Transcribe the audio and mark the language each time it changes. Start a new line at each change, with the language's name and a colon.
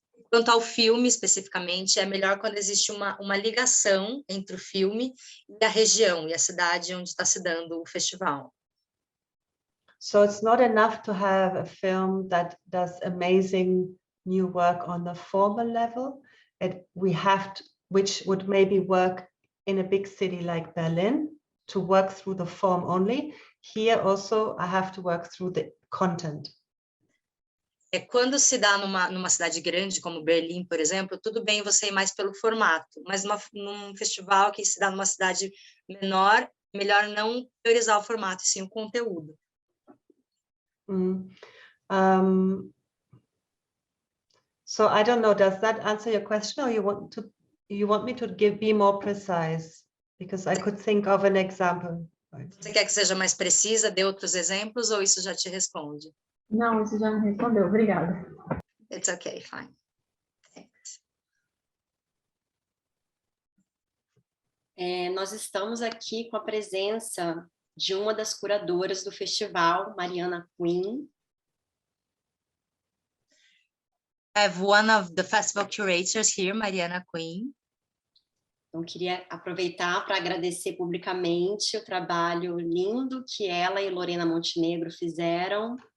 Portuguese: Quanto ao filme, especificamente, é melhor quando existe uma ligação entre o filme e a região e a cidade onde está se dando o festival.
English: So it's not enough to have a film that does amazing new work on the formal level. Which would maybe work in a big city like Berlin, to work through the form only. Here also I have to work through the content.
Portuguese: Quando se dá numa cidade grande, como Berlim, por exemplo, tudo bem você ir mais pelo formato, mas num festival que se dá numa cidade menor, melhor não priorizar o formato, e sim o conteúdo.
English: So I don't know, does that answer your question, or you want me to be more precise? Because I could think of an example.
Portuguese: Você quer que seja mais precisa, dê outros exemplos, ou isso já te responde? Não, isso já me respondeu, obrigada.
English: It's okay, fine. Thanks.
Portuguese: Nós estamos aqui com a presença de uma das curadoras do festival, Mariana Quinn.
English: I have one of the festival curators here, Mariana Quinn.
Portuguese: Então, queria aproveitar para agradecer publicamente o trabalho lindo que ela e Lorena Montenegro fizeram.